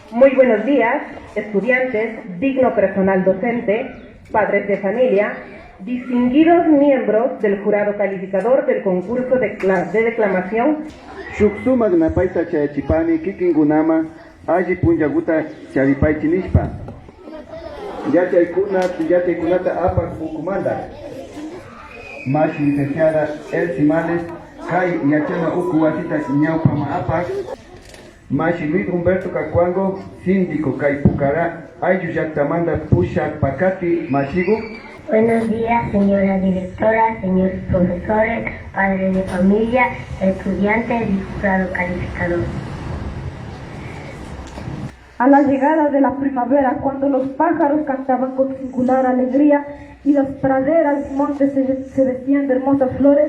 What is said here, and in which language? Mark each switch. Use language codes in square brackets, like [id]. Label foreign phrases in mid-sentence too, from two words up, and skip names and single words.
[es] Muy buenos días, estudiantes, digno personal docente, padres de familia, distinguidos miembros del jurado calificador del concurso de declamación. [qu] Shuksumak napaita chayachipani kikinkunama alli punllaguta charipaychinishpa. Yachaykunata apak ukumanda. Mash licenciada Elsie Males, kay yachana uku wasita ñawpama apak. Mashi Luis Humberto Cacuango, síndico Caipucará, Ayuyactamanda Pushak Pacati, Mashigu. [es] Buenos días, señora directora, señores profesores, padres de familia, estudiantes y jurado calificador. A la llegada de la primavera, cuando los pájaros cantaban con singular alegría y las praderas y montes se vestían de hermosas flores.